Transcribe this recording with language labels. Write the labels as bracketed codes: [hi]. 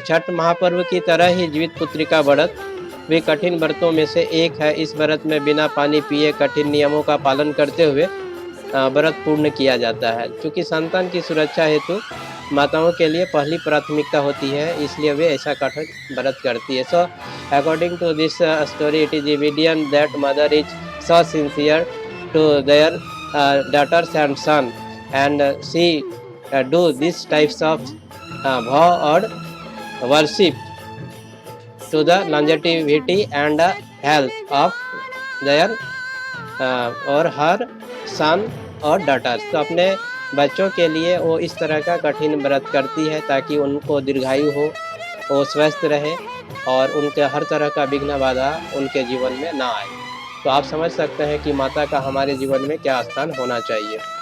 [hi] छठ महापर्व की तरह ही जीवित पुत्री का व्रत भी कठिन व्रतों में से एक है। इस व्रत में बिना पानी पिए कठिन नियमों का पालन करते हुए व्रत पूर्ण किया जाता है। क्योंकि संतान की सुरक्षा हेतु माताओं के लिए पहली प्राथमिकता होती है, इसलिए वे ऐसा कठिन व्रत करती है। [en] so according to this story, it is evident that mother is so sincere to their daughters and son, and she do these types of vow or worship to the longevity and health of their [hi] और हर सन और [en] daughters। [hi] तो अपने बच्चों के लिए वो इस तरह का कठिन व्रत करती है ताकि उनको दीर्घायु हो, वो स्वस्थ रहे और उनके हर तरह का विघ्न बाधा उनके जीवन में ना आए। तो आप समझ सकते हैं कि माता का हमारे जीवन में क्या स्थान होना चाहिए।